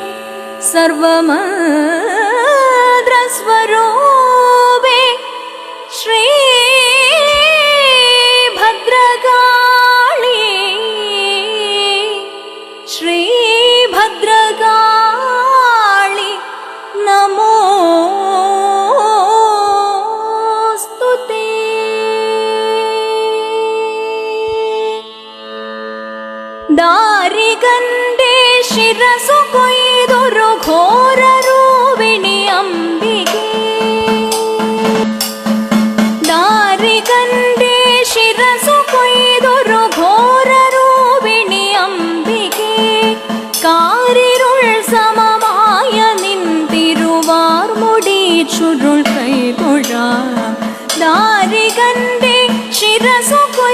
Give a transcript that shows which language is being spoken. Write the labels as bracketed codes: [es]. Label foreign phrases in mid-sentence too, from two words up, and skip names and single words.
[sa] സർവമന്ത്രസ്വരൂപേ ശ്രീ ഭദ്രകാളി ശ്രീ ഭദ്രകാളി നമോസ്തുതേ. [ml] ദാരികന്റെ ശിരസ്സ് കൊയ്തൊരു ഘോര രൂപിണി അംബികേ. ദാരികന്റെ ശിരസ്സ് കൊയ്തൊരു ഘോര രൂപിണി അംബികേ. കാരിരുൾ സമമായ നിന്തിരുവാർമുടി ചുരുൾ കൈതൊഴ. ദാരികന്റെ ശിരസ്സ്